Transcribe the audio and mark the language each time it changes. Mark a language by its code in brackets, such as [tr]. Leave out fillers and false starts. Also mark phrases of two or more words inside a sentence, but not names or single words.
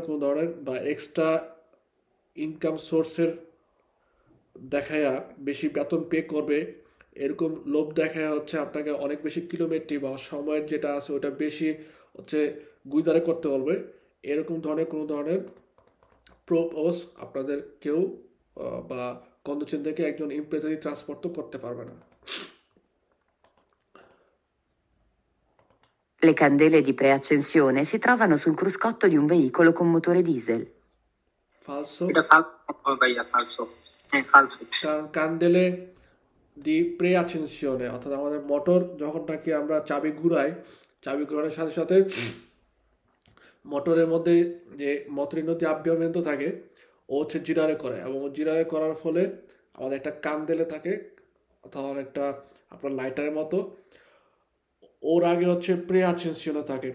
[bn] কোনো ধরনের বা [en] extra income sourceের [bn] দেখায়া বেশি বেতন পে করবে এরকম লোভ দেখায় হচ্ছে আপনাকে অনেক বেশি কিলোমিটার বা সময়ের যেটা আছে ওটা বেশি হচ্ছে গুইদারে করতে বলবে, এরকম ধরনের কোনো ধরনের প্রপোজ আপনাদের কেউ বা কন্ডুচেন থেকে একজন [it] impresari trasporto [bn] তো করতে পারবে না। [it] Le candele di preaccensione si trovano sul cruscotto di un veicolo con motore diesel. Falso. এটা falso ভাইয়া, falso. Falso. [bn] কারণ [it] candele di preaccensione [bn] অর্থাৎ আমাদের মোটর যখন নাকি আমরা চাবি ঘুরানোর সাথে সাথে মোটরের মধ্যে যে মোটরের মধ্যে আভ্যন্তর থাকে ও হচ্ছে জিরারে করে এবং জিরারে করার ফলে আমাদের একটা কান্দেলে থাকে অথবা অনেকটা আপনার লাইটারের মতো, ওর আগে হচ্ছে প্রেআচেনশনে থাকে।